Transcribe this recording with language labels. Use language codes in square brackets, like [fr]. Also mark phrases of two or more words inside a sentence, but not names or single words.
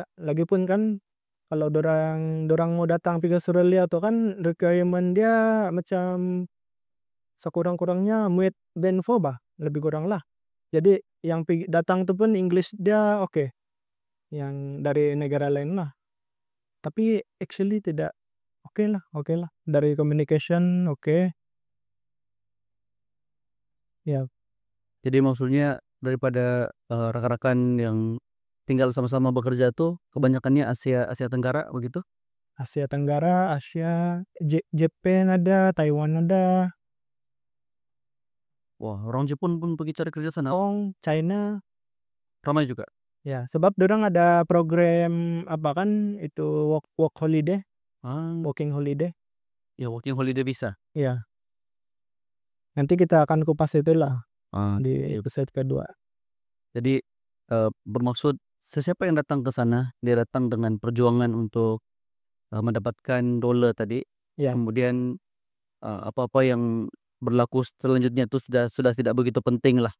[ms] Lagipun kan kalau dorang dorang mau datang pergi ke Australia tuh kan requirement dia macam sekurang-kurangnya muat Band 4 bah, lebih kurang lah. Jadi yang datang tuh pun English dia oke, yang dari negara lain lah. Tapi actually tidak oke lah. Dari communication oke. Ya, Jadi maksudnya daripada rekan-rekan yang tinggal sama-sama bekerja tuh kebanyakannya Asia Asia Tenggara begitu? Asia Tenggara, Asia, Jepang ada, Taiwan ada, Wah, orang Jepun pun pergi cari kerja sana. Hong, China. Ramai juga. Ya, sebab dorang ada program apa kan itu [en] work holiday, Ah, working holiday. ya working holiday visa. [ms] Ya, nanti kita akan kupas itulah di Iya. episode kedua. Jadi bermaksud sesiapa yang datang ke sana, dia datang dengan perjuangan untuk mendapatkan dolar tadi. Ya, Kemudian apa-apa yang berlaku selanjutnya itu sudah tidak begitu penting lah.